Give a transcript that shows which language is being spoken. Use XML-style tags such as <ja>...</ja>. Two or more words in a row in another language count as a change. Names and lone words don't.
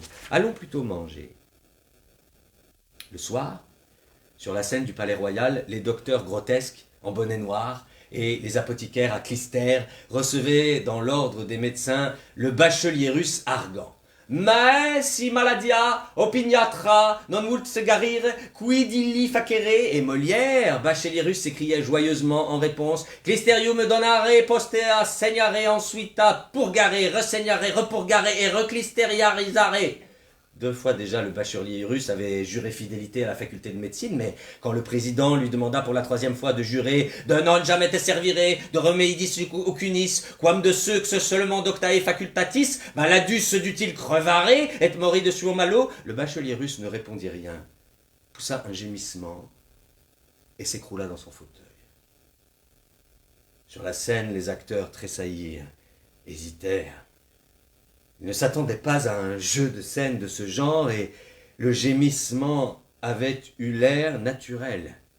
<fr>Allons plutôt manger. » Le soir, sur la scène du Palais Royal, les docteurs grotesques, en bonnet noir, et les apothicaires à clistères recevaient dans l'ordre des médecins le bachelier russe Argan. «</fr> <la>Mais si maladia opiniatra non vult se guarir, quid illi facere</la> <fr>» et Molière, bachelier russe s'écriait joyeusement en réponse «</fr> <la>Clisterium donare postea segnare</la> <fr>ensuite</fr> <la>purgare, resegnare, repurgare et reclisteriarisare</la> <fr>» 2 fois déjà, le bachelier russe avait juré fidélité à la faculté de médecine, mais quand le président lui demanda pour la 3e fois de jurer «</fr> <la>De non jamais te servire, de remeidis ocunis, quam de ceux que seulement doctae facultatis, maladus dut-il crevare, et mori de suo malo</la> <fr>» Le bachelier russe ne répondit rien, poussa un gémissement et s'écroula dans son fauteuil. Sur la scène, les acteurs tressaillirent, hésitèrent. Ils ne s'attendaient pas à un jeu de scène de ce genre et le gémissement avait eu l'air naturel.</fr>